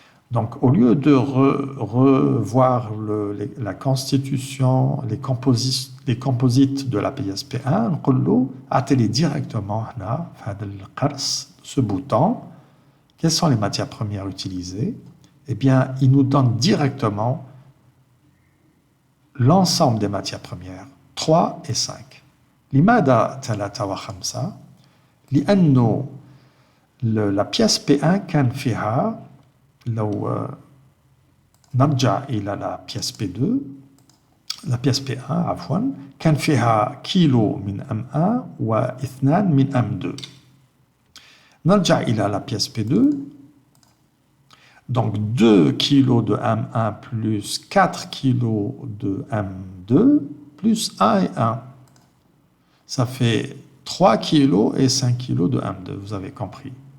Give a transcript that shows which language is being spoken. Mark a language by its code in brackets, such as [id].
[fr] Donc, au lieu de revoir la constitution, les composites de la pièce P1, [ar] نقول له اعطي [fr] directement [ar] هنا في هذا القرص [fr] ce bouton. Quelles sont les matières premières utilisées? Eh bien, il nous donne directement l'ensemble des matières premières, 3 et 5. [ar] لماذا 3 و5؟ لأنه la pièce P1 كان فيها لو نرجع إلى la pièce P2 la pièce P1 عفوا كان فيها كيلو من M1 و2 من M2. نرجع إلى [fr] la pièce P2. Donc 2 kg de M1 plus 4 kg de M2 plus 1 et 1. Ça fait 3 kg et 5 kg de M2, vous avez compris.